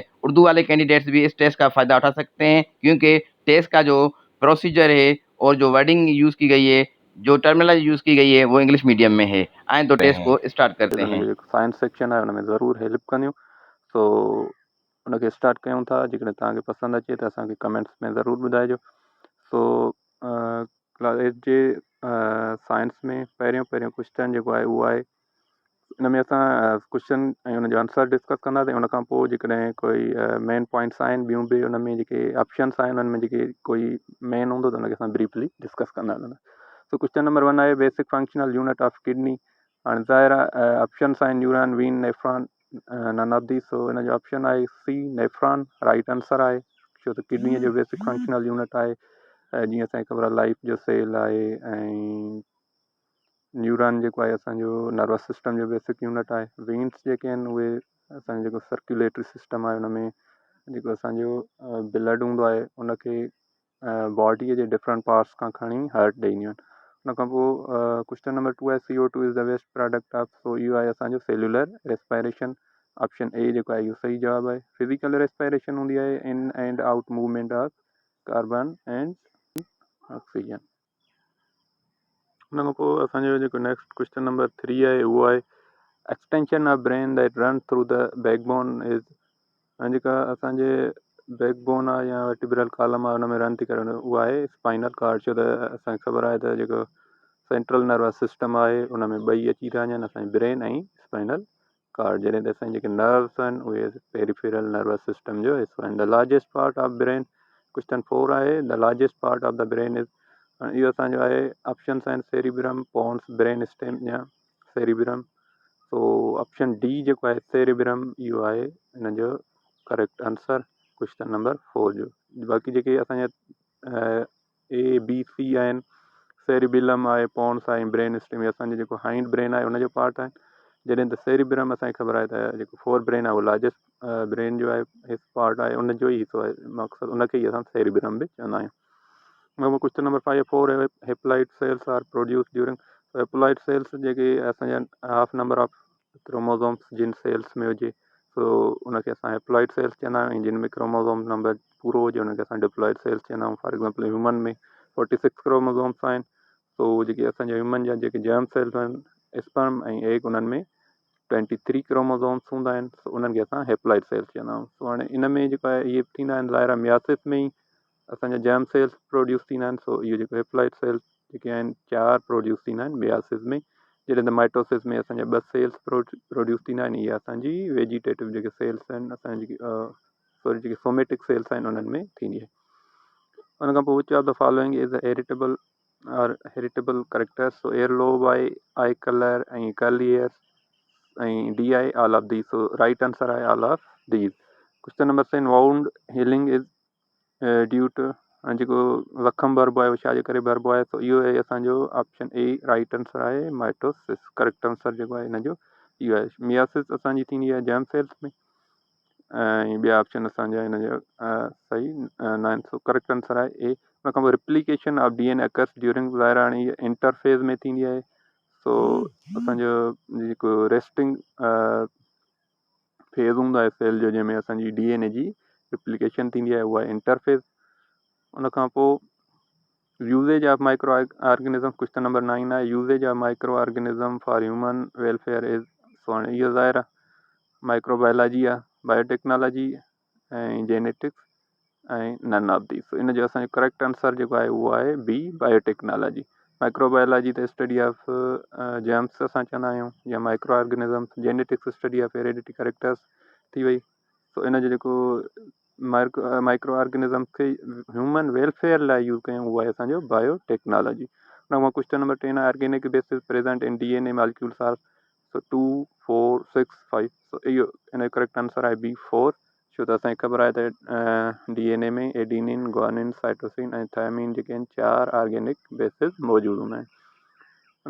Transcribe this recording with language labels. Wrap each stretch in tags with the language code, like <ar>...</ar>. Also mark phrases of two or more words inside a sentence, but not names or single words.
<ur>اردو والے کینڈیڈیٹس بھی اس ٹیسٹ کا فائدہ اٹھا سکتے ہیں، کیونکہ ٹیسٹ کا جو پروسیجر ہے اور جو</ur> <en>wording use</en> <ur>کی گئی ہے، جو</ur> <en>terminology use</en> <ur>کی گئی ہے، وہ</ur> <en>English medium</en> <ur>میں ہے. آئیں تو ٹیسٹ کو اسٹارٹ کرتے ہیں.</ur> <sd>जो</sd> <en>science section</en> <sd>है उनमें ज़रूर हेल्प कनियो, सो उनके स्टार्ट कयूं था। जेकॾहिं तव्हांखे पसंदि अचे त असांखे कमेंट्स में ज़रूरु ॿुधाइजो।</sd> <en>so class</en> <sd>8 जे साइंस में पहिरियों क्वेश्चन जेको आहे उहो आहे, इन में असां क्वेश्चन ऐं उनजो</sd> <en>answer discuss</en> <sd>कंदासीं। उन खां पोइ जेकॾहिं कोई</sd> <en>main points</en> <sd>आहिनि, ॿियूं बि उन में जेके ऑप्शन्स आहिनि उनमें जेके कोई मेन हूंदो त उनखे असां</sd> <en>briefly discuss</en> <sd>कंदासीं।</sd> <en>So question number 1 आहे basic functional unit of kidney।</en> <sd>हाणे ज़ाहिर आहे ऑप्शन्स आहिनि</sd> <en>neuron, vein, nephron, none of the.</en> <sd>सो इन जो ऑप्शन आहे</sd> <en>C nephron, right answer</en> <sd>आहे। छो त किडनीअ जो</sd> <en>basic functional unit</en> <sd>आहे, जीअं असांखे ख़बर आहे लाइफ जो सेल आहे, ऐं न्यूरॉन जेको आहे असांजो</sd> <en>nervous system</en> <sd>जो</sd> <en>basic unit</en> <sd>आहे। वेन्स जेके आहिनि उहे असांजो जेको</sd> <en>circulatory system</en> <sd>आहे उन में जेको असांजो ब्लड हूंदो आहे उनखे बॉडीअ जे</sd> <en>different parts</en> <sd>खां खणी हार्ट ॾींदियूं आहिनि। उन खां पोइ</sd> <en>question number 2 आहे CO2 is the waste product of।</en> <sd>सो इहो आहे असांजो</sd> <en>cellular respiration. option A</en> <sd>जेको आहे इहो सही जवाबु आहे।</sd> <en>Physical respiration</en> <sd>हूंदी आहे</sd> <en>in and out movement of carbon and oxygen.</en> <sd>उन खां पोइ असांजो जेको</sd> <en>next question number 3</en> <sd>आहे उहो आहे</sd> <en>extension of brain that run through the backbone is.</en> <sd>ऐं जेका असांजे बैकबोन आहे या</sd> <en>vertebral column</en> <sd>आहे उन में रन थी करे उहा आहे</sd> <en>spinal cord.</en> <sd>छो त असांखे ख़बर आहे त जेको</sd> <en>central nervous system</en> <sd>आहे उन में ॿई अची था वञनि, असांजी ब्रेन ऐं</sd> <en>spinal cord.</en> <sd>जॾहिं त असांजे जेके नर्व्स आहिनि उहे</sd> <en>peripheral nervous system</en> <sd>जो हिसो आहिनि।</sd> <en>The largest part of brain. Question 4 आहे the largest part of the brain is।</en> <sd>इहो असांजो आहे ऑप्शन्स आहिनि</sd> <en>cerebrum, pons, brain stem</en> <sd>या सेरिब्रम। सो</sd> <en>option D</en> <sd>जेको आहे सेरिब्रम इहो आहे हिन जो</sd> <en>correct answer question number</en> <sd>4 जो। बाक़ी जेके असांजा</sd> <en>A B C</en> <sd>आहिनि, सेरिबिलम आहे, पोन्स आहे,</sd> <en>brain stem</en> <sd>असांजो जेको</sd> <en>hind brain</en> <sd>आहे उनजो पार्ट आहे। जॾहिं त सेरिब्रम असांखे ख़बर आहे त जेको</sd> <en>fore brain</en> <sd>आहे उहो</sd> <en>largest brain</en> <sd>जो आहे हिस पार्ट आहे, उनजो ई हिसो आहे, मक़सदु उनखे ई असां सेरिब्रम बि चवंदा आहियूं।</sd> <en>Question number 5 4 haploid cells are produce during. haploid cells</en> <sd>जेके असांजा</sd> <en>half number of chromosomes</en> <sd>जिन सेल्स में हुजे सो उनखे असां</sd> <en>haploid cells</en> <sd>चवंदा आहियूं। ऐं जिन में</sd> <en>chromosome number</en> <sd>पूरो हुजे उनखे असां</sd> <en>diploid cells</en> <sd>चवंदा आहियूं।</sd> <en>for example human</en> <sd>में 46 क्रोमोसोम्स आहिनि, सो जेके असांजा ह्यूमन जा जेके</sd> <en>germ cells</en> <sd>आहिनि स्पर्म ऐं एग उन्हनि में 23 क्रोमोसोम्स हूंदा आहिनि, सो उन्हनि खे असां</sd> <en>haploid cells</en> <sd>चवंदा आहियूं। सो हाणे इन में जेको आहे इहे थींदा आहिनि ज़ाहिर मियासिस में ई असांजा</sd> <en>germ cells produce</en> <sd>थींदा आहिनि। सो इहो जेको</sd> <en>haploid cells</en> <sd>जेके आहिनि 4 प्रोड्यूस थींदा आहिनि मियासिस में। जॾहिं त माइटोसिस में असांजा 2</sd> <en>cells produce</en> <sd>थींदा आहिनि। इहे असांजी वेजिटेटिव जेके सेल्स आहिनि असांजी जेकी सॉरी जेके</sd> <en>somatic cells</en> <sd>आहिनि उन्हनि में थींदी आहे। उन खां पोइ</sd> <en>which of the following is the heritable or heritable characters. So ear lobe आहे, eye color ऐं curly hairs ऐं D आहे all of these। So right answer आहे all of these। Question number 7 wound healing is due to.</en> <sd>जेको ज़ख़म भरिबो आहे उहो छाजे करे भरिबो आहे, त इहो आहे असांजो</sd> <en>option A right answer</en> <sd>आहे माइटोसिस।</sd> <en>correct answer</en> <sd>जेको आहे हिन जो इहो आहे। मियासिस असांजी थींदी आहे</sd> <en>germ cells</en> <sd>में, ऐं ॿिया ऑप्शन असांजा हिन जो सही न आहिनि।</sd> <en>so correct answer</en> <sd>आहे ए। उन खां पोइ</sd> <en>replication of DNA occurs during</en> <sd>ज़ाहिर हाणे इहा इंटरफेज़ में थींदी आहे। सो असांजो जेको</sd> <en>resting phase</en> <sd>हूंदो आहे सेल जो जंहिंमें असांजी DNA जी रिप्लिकेशन थींदी आहे उहा इंटरफेज़। उन खां पोइ</sd> <en>usage of micro organism. Question number 9 आहे usage of micro organism for human welfare is।</en> <sd>सो हाणे इहो ज़ाहिर आहे माइक्रोबायोलॉजी आहे, बायोटेक्नोलॉजी ऐं जेनेटिक्स ऐं</sd> <en>none of the.</en> <sd>सो इन जो असांजो</sd> <en>correct answer</en> <sd>जेको आहे उहो आहे</sd> <en>B biotechnology.</en> <sd>माइक्रोबायोलॉजी त</sd> <en>study of germs</en> <sd>असां चवंदा आहियूं,</sd> <en>या micro organisms। Genetics study of heredity characters</en> <sd>थी वई। सो इन जो जेको</sd> <en>micro organism</en> <sd>खे</sd> <en>human welfare</en> <sd>लाइ यूज़ कयूं उहा आहे असांजो बायोटेक्नोलॉजी। उन खां</sd> <en>question number 10 आहे organic bases present in DNA molecules are।</en> <sd>सो 2 4 6 5 सो इहो इन जो</sd> <en>correct answer</en> <sd>आहे B4 छो त असांखे ख़बर आहे त DNA में</sd> <en>adenine guanine cytosine</en> <sd>ऐं थायमिन जेके आहिनि 4</sd> <en>organic bases</en> <sd>मौजूदु हूंदा आहिनि।</sd>